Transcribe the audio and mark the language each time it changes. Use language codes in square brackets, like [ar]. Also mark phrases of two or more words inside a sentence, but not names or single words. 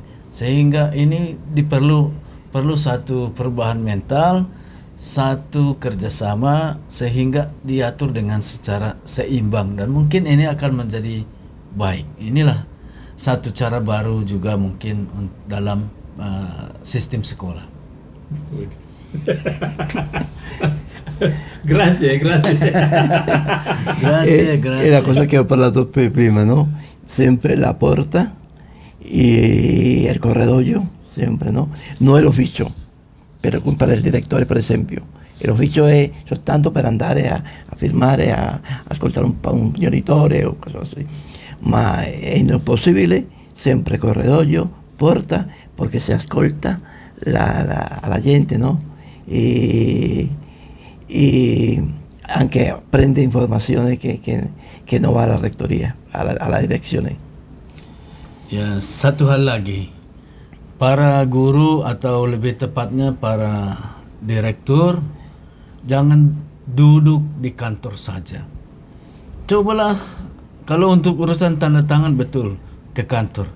[id] Sehingga ini perlu satu perubahan mental, satu kerjasama sehingga diatur dengan secara seimbang dan mungkin ini akan menjadi baik. Inilah satu cara baru juga mungkin dalam sistem sekolah. [it] Grazie, grazie. Grazie, E grazie. la cosa che ho parlato prima, no? Sempre la porta e il corridoio, sempre, no? Non è l'ufficio, per il direttore per esempio. E l'ufficio è soltanto per andare a firmare, a ascoltare un genitore o cose così. Ma è impossibile, sempre corridoio, porta, perché si ascolta la gente, no? E anche prende informazioni che non va alla rettoria, alla direzione. [id] Ya, satu hal lagi. Para guru atau lebih tepatnya para direktur jangan duduk di kantor saja. Cobalah kalau untuk urusan tanda tangan betul ke kantor.